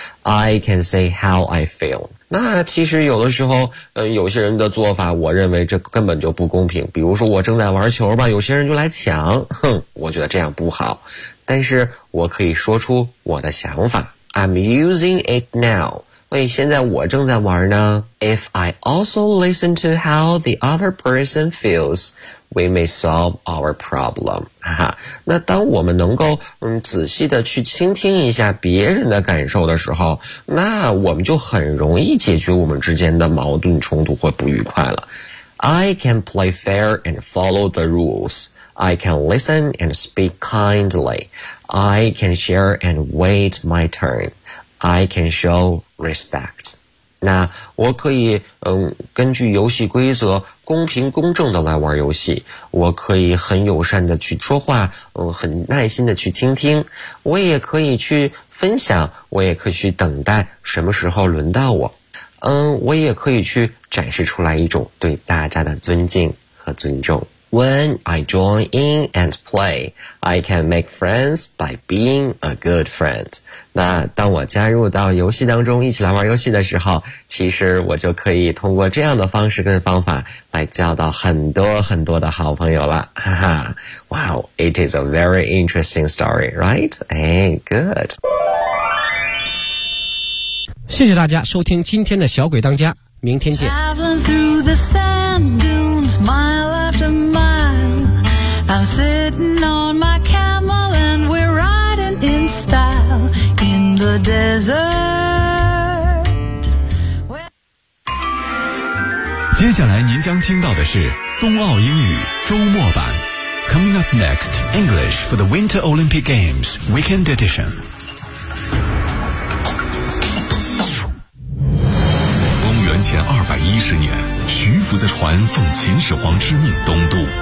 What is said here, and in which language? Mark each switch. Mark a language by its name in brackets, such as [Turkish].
[English] I can say how I feel. [Chinese] 那其实有的时候有些人的做法我认为这根本就不公平。比如说我正在玩球吧，有些人就来抢，我觉得这样不好。但是我可以说出我的想法。 [English] I'm using it now. [Chinese] 现在我正在玩呢。 [English] If I also listen to how the other person feels, we may solve our problem. [Chinese] 那当我们能够仔细的去倾听一下别人的感受的时候，那我们就很容易解决我们之间的矛盾冲突或不愉快了。 [English] I can play fair and follow the rules. I can listen and speak kindly. I can share and wait my turn. I can show respect. [Chinese] 那我可以根据游戏规则公平公正的来玩游戏。我可以很友善的去说话，很耐心的去倾听。我也可以去分享，我也可以去等待什么时候轮到我。我也可以去展示出来一种对大家的尊敬和尊重。 [English] When I join in and play, I can make friends by being a good friend. [Chinese] 那当我加入到游戏当中一起来玩游戏的时候，其实我就可以通过这样的方式跟方法来交到很多很多的好朋友了。 [English] 哈哈。Wow, it is a very interesting story, right? Hey, good. [Chinese] 谢谢大家收听今天的小鬼当家，明天见。 [English] Traveling through the sand dunes, mile after mile. I'm sitting on my camel and we're riding in style in the desert. [Chinese] 接下来您将听到的是冬奥英语周末版。 [English] Coming up next, English for the Winter Olympic Games Weekend Edition. [Chinese] 前210年，徐福的船奉秦始皇之命东渡。